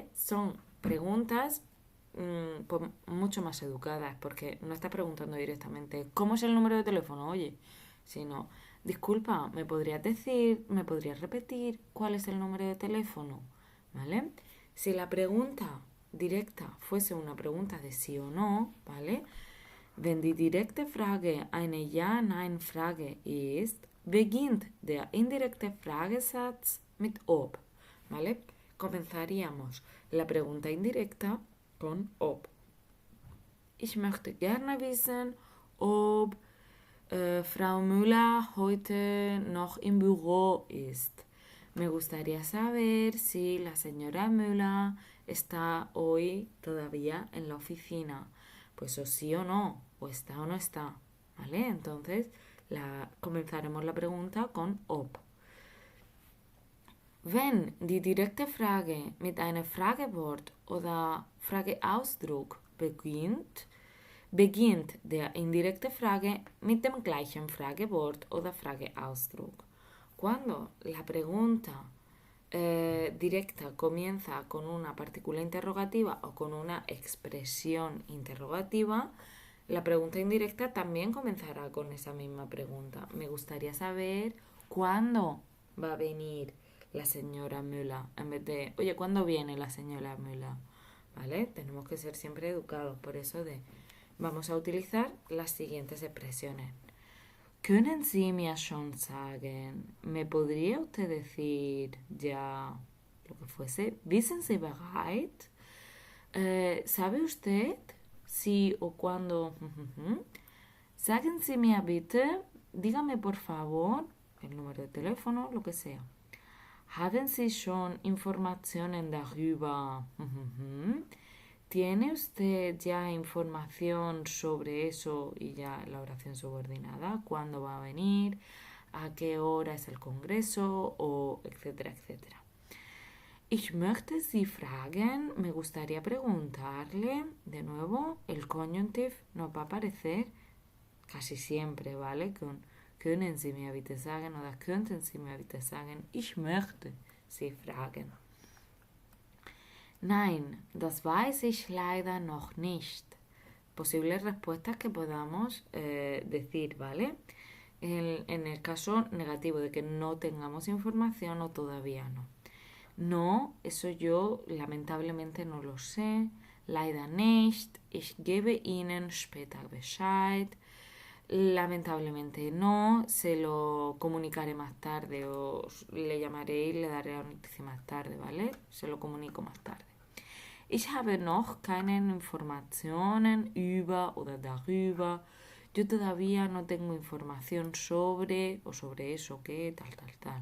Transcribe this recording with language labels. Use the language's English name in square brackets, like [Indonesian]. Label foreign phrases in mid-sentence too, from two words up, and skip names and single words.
[Spanish] Son preguntas pues, mucho más educadas, porque no estás preguntando directamente ¿cómo es el número de teléfono? Oye, sino, disculpa, me podrías repetir cuál es el número de teléfono? ¿Vale? Si la pregunta directa fuese una pregunta de sí o no, ¿vale? [German] Wenn die direkte Frage eine Ja-Nein-Frage ist, beginnt der indirekte Fragesatz mit ob. [Spanish] ¿Vale? Comenzaríamos la pregunta indirecta con ob. [German] Ich möchte gerne wissen, ob Frau Müller heute noch im Büro ist. [Spanish] Me gustaría saber si la señora Müller está hoy todavía en la oficina. Pues o sí o no, o está o no está. ¿Vale? Entonces comenzaremos la pregunta con ob. [German] Wenn die direkte Frage mit einem Fragewort oder Frageausdruck beginnt der indirekte Frage mit dem gleichen Fragewort oder Frageausdruck. [Spanish] Cuando la pregunta directa comienza con una partícula interrogativa o con una expresión interrogativa, la pregunta indirecta también comenzará con esa misma pregunta. Me gustaría saber cuándo va a venir la señora Müller, en vez de, oye, ¿cuándo viene la señora Müller? ¿Vale? Tenemos que ser siempre educados, por eso vamos a utilizar las siguientes expresiones. [German] ¿Können Sie mir schon sagen? [Spanish] ¿Me podría usted decir ya lo que fuese? [German] ¿Wissen Sie bereit? [Spanish] ¿Sabe usted si o cuándo? [German] Sagen Sie mir bitte, [Spanish] dígame por favor, el número de teléfono, lo que sea. [German] ¿Haben Sie schon Informationen darüber? [Spanish] ¿Tiene usted ya información sobre eso y ya la oración subordinada? ¿Cuándo va a venir? ¿A qué hora es el congreso? O etcétera, etcétera. [German] Ich möchte Sie fragen, [Spanish] me gustaría preguntarle, de nuevo, el conjunctive nos va a aparecer casi siempre, ¿vale? [German] Con können Sie mir bitte sagen oder könnten Sie mir bitte sagen, ich möchte Sie fragen. Nein, das weiß ich leider noch nicht. [Spanish] Posibles respuestas que podamos decir, ¿vale? En el caso negativo de que no tengamos información o todavía no. No, eso yo lamentablemente no lo sé. [German] Leider nicht. Ich gebe Ihnen später Bescheid. [Spanish] Lamentablemente no, se lo comunicaré más tarde o le llamaré y le daré la noticia más tarde, ¿vale? Se lo comunico más tarde. [German] Ich habe noch keine Informationen über oder darüber. [Spanish] Yo todavía no tengo información sobre o sobre eso que tal, tal, tal.